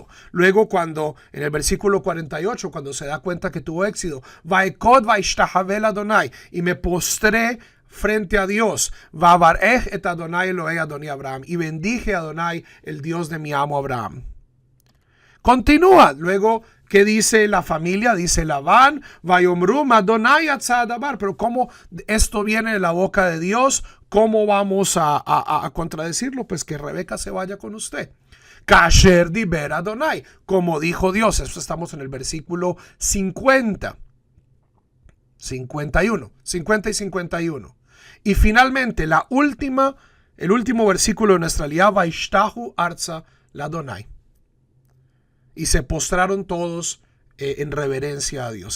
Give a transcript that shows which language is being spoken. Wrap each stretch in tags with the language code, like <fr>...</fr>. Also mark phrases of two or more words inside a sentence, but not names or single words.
<es>Luego cuando, en el versículo 48, cuando se da cuenta que tuvo éxito,</es> <he>ויקד וישתחו ה,</he> <es>y me postré frente a Dios,</es> <he>ואברך את ה׳ אלהי אדני אברהם,</he> <es>y bendije a Adonai, el Dios de mi amo Abraham. Continúa. Luego, ¿qué dice la familia? Dice Labán,</es> <he>ויאמרו מה׳ יצא הדבר.</he> <es>Pero ¿cómo esto viene de la boca de Dios? ¿Cómo vamos a contradecirlo? Pues que Rebeca se vaya con usted.</es> <he>כאשר דבר ה,</he> <es>como dijo Dios. Eso estamos en el versículo 50 y 51. Y finalmente, el último versículo de nuestra lía,</es> <he>וישתחו ארצה לה.</he> <es>Y se postraron todos en reverencia a Dios.</es>